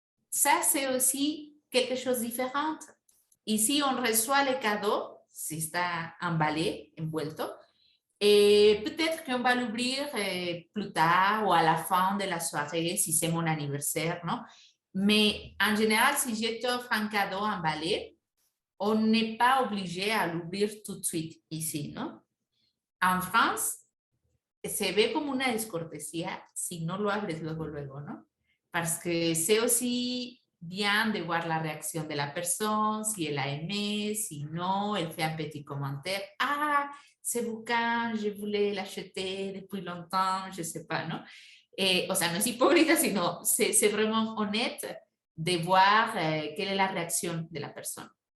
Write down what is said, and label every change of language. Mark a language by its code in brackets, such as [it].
[fr] Ça, c'est aussi quelque chose de différent. Ici, on reçoit les cadeaux, [es] si está [fr] emballé, [es] envuelto, [fr] et peut-être qu'on va l'ouvrir plus tard ou à la fin de la soirée, si c'est mon anniversaire, non? Mais en général, si je t'offre un cadeau emballé, on n'est pas obligé à l'ouvrir tout de suite ici, non? [es] En France, se ve como una descortesía si no lo abres luego, ¿no? [fr] Parce que c'est aussi bien de voir la réaction de la personne, si elle a aimé, si non, elle fait un petit commentaire. Ah, ce bouquin, je voulais l'acheter depuis longtemps, je ne sais pas, non? Et, [es] o sea, no es hipócrita, sino [fr] c'est vraiment honnête de voir quelle est la réaction de la personne.